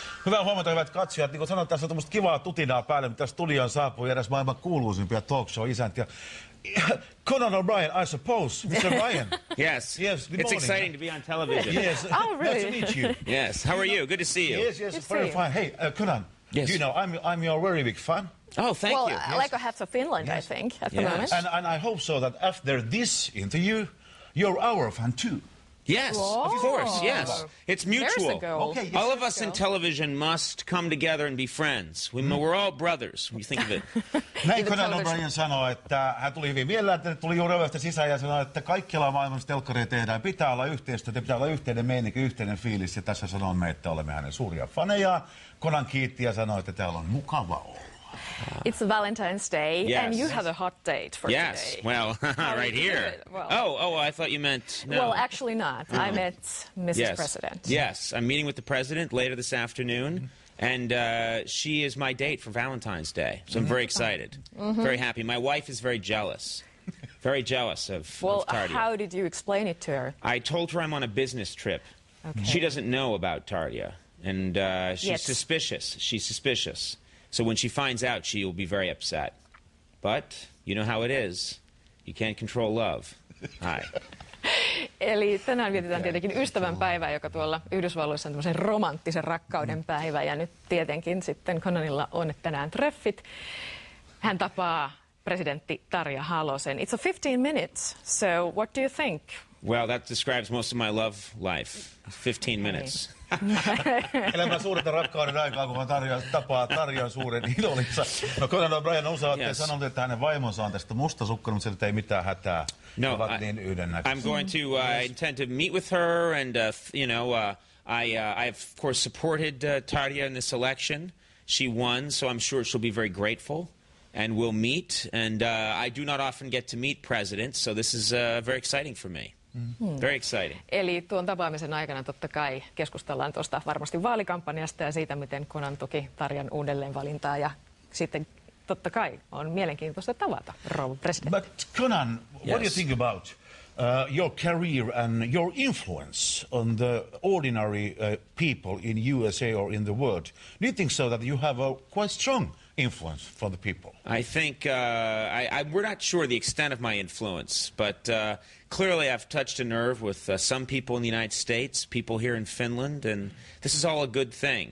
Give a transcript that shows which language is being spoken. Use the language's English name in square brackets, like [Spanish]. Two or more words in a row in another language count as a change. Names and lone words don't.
[Finnish] Hyvää huomenta, hyvät katsojat. Niin kuin sanoin, tässä on tämmöistä kivaa tutinaa päälle, mitä studioon saapuu eräs maailman kuuluisimpia talk show-isäntiä. [English] Conan O'Brien, I suppose. Mr. Ryan. Yes. Yes, good It's morning. exciting to be on television. Yes. Oh, really? Nice to meet you. Yes. How are you? Good to see you. Yes, Good to very see you. fine. Hey, Conan. Yes. You know, I'm your very big fan. Oh, thank Well, you. like a half of Finland, Yes. I think, at the Yes. moment. And I hope so that after this interview, you're our fan too. Yes, of course. Yes. It's mutual. There's the goal. Okay, yes. All of us in television must come together and be friends. We're all brothers, when you think of it. [Finnish] Näin [English] the Conan television. [Finnish] O'Brien sanoi, että hän tuli hyvin mielellään, että tuli juuri ovesta sisään ja sanoi, että kaikkialla maailmassa telkkareja tehdään. Pitää olla yhteistyötä, pitää olla yhteinen meininki, yhteinen fiilis. Ja tässä sanomme, että olemme hänen suuria faneja. Conan kiitti ja sanoi, että täällä on mukava olla. [English] It's Valentine's Day, Yes. and you have a hot date for Yes. today. Well, How right did you do here. it? Well- Oh, I thought you meant no. Well, actually not. I met Mrs. Yes. President. Yes, I'm meeting with the president later this afternoon, and she is my date for Valentine's Day. So I'm very excited, very happy. My wife is very jealous of Well, Tardia. how did you explain it to her? I told her I'm on a business trip. Okay. She doesn't know about Tardia, and she's Yet. suspicious. She's suspicious. So when she finds out, she will be very upset. But you know how it is. You can't control love. Hi. [Finnish] Eli tänään vietetään tietenkin ystävänpäivää, joka tuolla Yhdysvalloissa on tämmöisen romanttisen rakkauden päivä. Ja nyt tietenkin sitten Conanilla on tänään treffit. Hän tapaa presidentti Tarja Halosen. [English] It's a 15 minutes, so what do you think? Well, that describes most of my love life. 15 minutes. [Finnish] Elämän suurinta rakkauden aikaa, kun tapaa Tarjan suuren idolinsa. No Conan O'Brien osaa, Yes. sanonut, että hänen vaimonsa on tästä mustasukkainen, mutta sillä ei mitään hätää. No, He ovat niin yhdennäköisiä. [English] I'm going to intend to meet with her, and I have of course supported Tardia in this election. She won, so I'm sure she'll be very grateful, and we'll meet. And I do not often get to meet presidents, so this is very exciting for me. Very exciting. [Finnish] Eli tuon tapaamisen aikana totta kai keskustellaan tuosta varmasti vaalikampanjasta ja siitä, miten Conan tuki Tarjan uudelleenvalintaa. Ja sitten totta kai on mielenkiintoista tavata rouva presidentti. [English] But Conan, what do you Yes. think about your career and your influence on the ordinary people in USA or in the world? Do you think so that you have a quite strong influence from the people? I think we're not sure the extent of my influence, but clearly I've touched a nerve with some people in the United States, people here in Finland, and this is all a good thing.